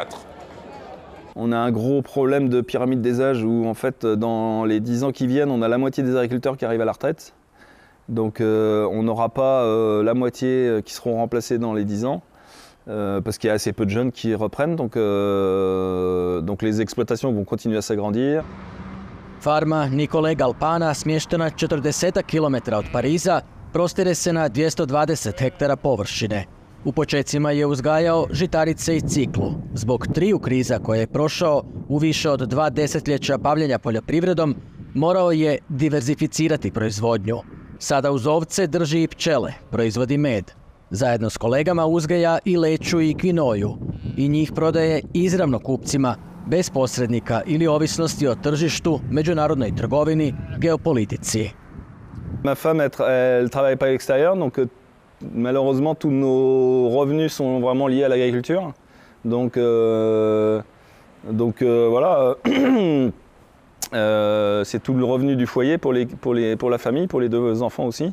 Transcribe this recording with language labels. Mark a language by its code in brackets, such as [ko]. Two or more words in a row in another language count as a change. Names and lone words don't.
[fr] On a un gros problème de pyramide des âges où, en fait, dans les 10 ans qui viennent, on a la moitié des agriculteurs qui arrivent à la retraite. Donc, on n'aura pas la moitié qui seront remplacés dans les 10 ans, parce qu'il y a assez peu de jeunes qui reprennent. Donc les exploitations vont continuer à s'agrandir. [hr] Farma Nikole Galpana, smještena 40 km od Pariza, prostire se na 220 hektara površine. U počecima je uzgajao žitarice i ciklu. Zbog 3 kriza koje je prošao u više od 2 desetljeća bavljenja poljoprivredom, morao je diverzificirati proizvodnju. Sada uz ovce drži i pčele, proizvodi med. Zajedno s kolegama uzgaja i leću i kvinoju. I njih prodaje izravno kupcima, bez posrednika ili ovisnosti o tržištu, međunarodnoj trgovini, geopolitici. [fr] Ma femme, elle travaille pas à l'extérieur, donc malheureusement tous nos revenus sont vraiment liés à l'agriculture. Donc Donc voilà, c'est tout le revenu du foyer pour la famille, pour les 2 enfants aussi.